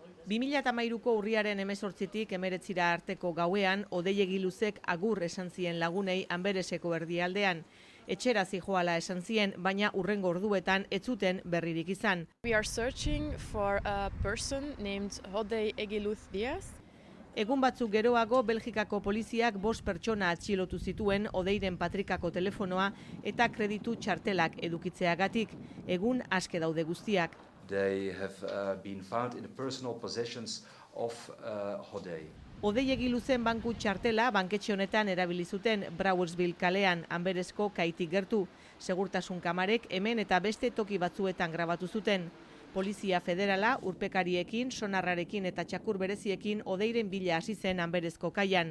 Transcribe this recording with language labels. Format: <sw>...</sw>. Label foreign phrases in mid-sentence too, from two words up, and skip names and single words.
<eu>2013ko urriaren 18tik 19 arteko gauean Hodei Luzek agur esan zien lagunei Anbereseko erdialdean. Etxera zijoala esan zien, baina hurrengo orduetan ez zuten berririk izan.</eu> <en>We are searching for a person named Hodei Egiluz Diaz.</en> <eu>Egun batzuk geroago, Belgikako poliziak 5 pertsona atxilotu zituen Hodeiren patrikako telefonoa eta kreditu txartelak edukitzeagatik. Egun aske daude guztiak.</eu> <en>They have been found in the personal possessions of Hodei.</en> <eu>Hodei Egiluzen banku txartela banketxe honetan erabili zuten Brouwersville kalean, Anberesko kaitik gertu. Segurtasun kamarek hemen eta beste toki batzuetan grabatu zuten. Polizia federala urpekariekin, sonarrarekin eta txakur bereziekin Hodeiren bila hasi zen Anberesko kaian.</eu>